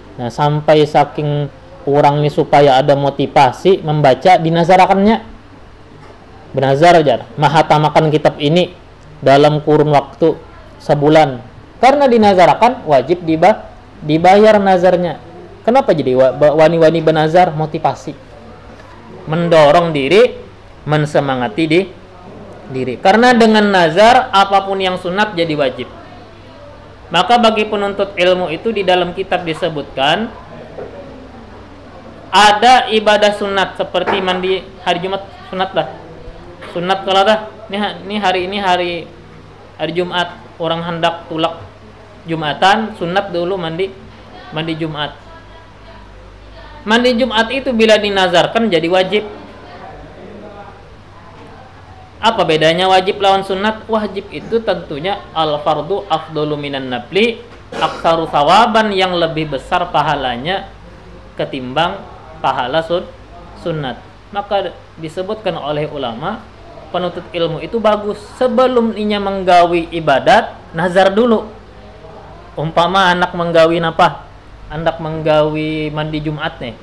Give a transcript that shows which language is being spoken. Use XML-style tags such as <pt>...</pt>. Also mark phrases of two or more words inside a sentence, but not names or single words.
<id>Nah, sampai saking orang ini supaya ada motivasi membaca dinazarakannya.</id> <bjn>Bernazar jar, mahatamakan kitab ini dalam kurun waktu sebulan.</bjn> <id>Karena dinazarakan wajib dibayar nazarnya.</id> <bjn>Kenapa jadi wani-wani bernazar? Motivasi.</bjn> <id>Mendorong diri, mensemangati diri. Karena dengan nazar apapun yang sunat jadi wajib. Maka bagi penuntut ilmu itu di dalam kitab disebutkan ada ibadah sunat seperti mandi hari Jumat sunat lah.</id> <bjn>Sunat kalau dah ini hari Jumat orang hendak tulak Jumatan, sunat dulu mandi Jumat.</bjn> <id>Mandi Jumat itu bila dinazarkan jadi wajib.</id> <bjn>Apa bedanya wajib lawan sunat?</bjn> <id>Wajib itu tentunya</id> <ar>al-fardu afdalu minan nafli, aksaru sawaban,</ar> <id>yang lebih besar pahalanya ketimbang pahala sunat.</id> <bjn>Maka disebutkan oleh ulama, penuntut ilmu itu bagus sebelum inya menggawi ibadat, nazar dulu. Umpama anak menggawi apa? Anak menggawi mandi Jumat nih.</bjn>